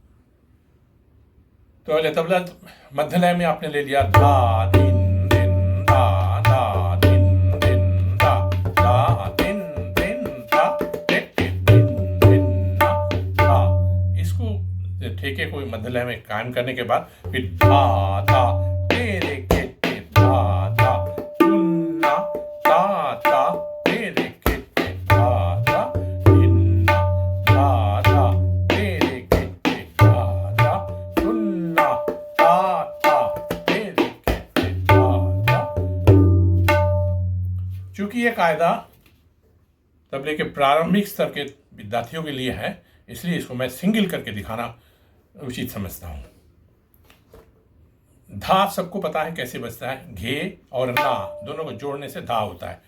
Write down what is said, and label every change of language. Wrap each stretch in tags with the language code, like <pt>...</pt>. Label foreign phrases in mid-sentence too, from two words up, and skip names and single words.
<hi>तो पहले तबला मध्य लय में आपने ले लिया धा दिन दिन धा धा दिन दिन धा धा दिन दिन धा टेटे दिन दिन धा धा। इसको ठेके को मध्य लय में कायम करने के बाद फिर धा धा तेरे केटे धा धा तुन्ना ता ता तेरे केटे धा धा दिन्ना धा धा तेरे केटे धा धा तुन्ना ता ता तेरे केटे धा धा। चूंकि ये कायदा तबले के प्रारंभिक स्तर के विद्यार्थियों के लिए है, इसलिए इसको मैं सिंगल करके दिखाना उचित समझता हूँ। धा सबको पता है कैसे बजता है, घे और ना दोनों को जोड़ने से धा होता है।</hi>